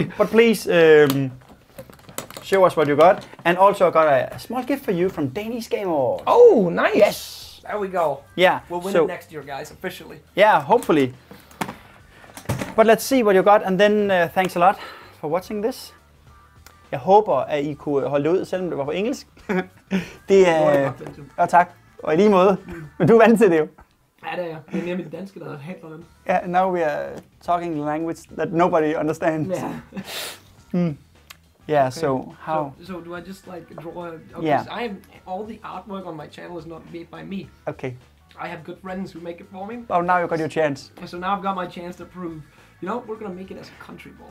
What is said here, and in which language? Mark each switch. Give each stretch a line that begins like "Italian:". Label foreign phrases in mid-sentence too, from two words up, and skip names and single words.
English: So, but please show us what you got. And also I got a small gift for you from Danish Game Awards. Oh, nice. Yes. There we go. Yeah. We'll win it next year, guys, officially. Yeah, hopefully. But let's see what you got. And then thanks a lot for watching this.
Danish: Jeg håber, at I kunne holde det ud, selvom det var på engelsk. Det er... tak. Og i lige måde. Men du er vant til det jo. Ja, det er jeg. Det er mere mit danske, der handler om.
English: Yeah, now we are talking language that nobody understands. Yeah. Yeah, Okay. so how? So do I just like draw? Okay, Yeah. so all the artwork on my channel is not made by me. Okay. I have good friends who make it for me. Oh, now you got your chance. So now I've got my chance to prove. You know, we're gonna make it as a country ball.